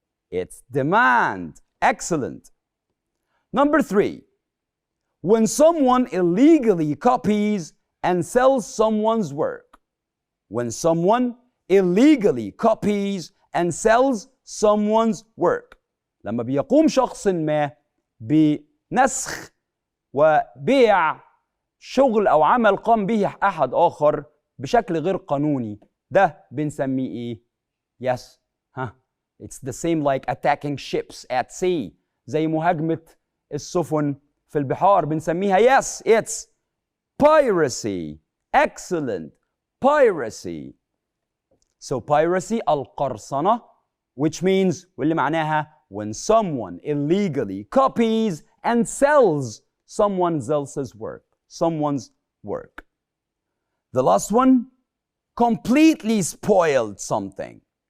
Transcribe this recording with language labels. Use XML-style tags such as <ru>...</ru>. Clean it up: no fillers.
<en>It's demand. Excellent. Number 3, when someone illegally copies and sells someone's work. When someone illegally copies and sells someone's work.</en> <ar>لما بيقوم شخص ما بنسخ وبيع شغل أو عمل قام به أحد آخر بشكل غير قانوني، ده بنسميه إيه؟</ar> <en>Yes. It's the same like attacking ships at sea.</en> <ar>زي مهاجمة السفن في البحار بنسميها</ar> <en>yes, it's piracy. Excellent. Piracy. So piracy القرصنة, which means</en> <ar>واللي معناها</ar> <en>when someone illegally copies and sells someone else's work. Someone's work. The last one, completely spoiled something.</en>